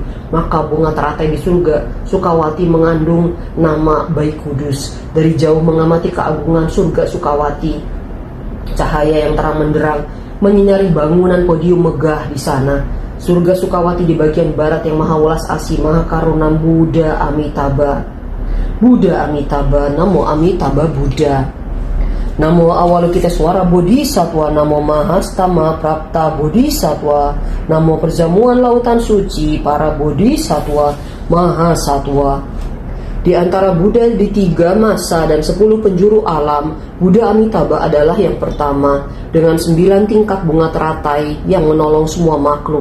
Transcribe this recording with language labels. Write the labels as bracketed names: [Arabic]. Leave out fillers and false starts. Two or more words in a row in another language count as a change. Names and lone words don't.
[Indonesian] Maka bunga teratai di surga Sukawati mengandung nama baik kudus. Dari jauh mengamati keagungan surga Sukawati, cahaya yang terang menderang menyinari bangunan podium megah di sana. Surga Sukawati di bagian barat yang maha welas asih, maha karuna Buddha Amitabha. Buddha Amitabha, Namo Amitabha Buddha. Namo Avalokiteswara Bodhisattva, Namo Mahastama Prapta Bodhisattva, Namo perjamuan lautan suci para Bodhisattva Mahasatwa. Di antara Buddha di 3 masa dan 10 penjuru alam, Buddha Amitabha adalah yang pertama dengan 9 tingkat bunga teratai yang menolong semua makhluk.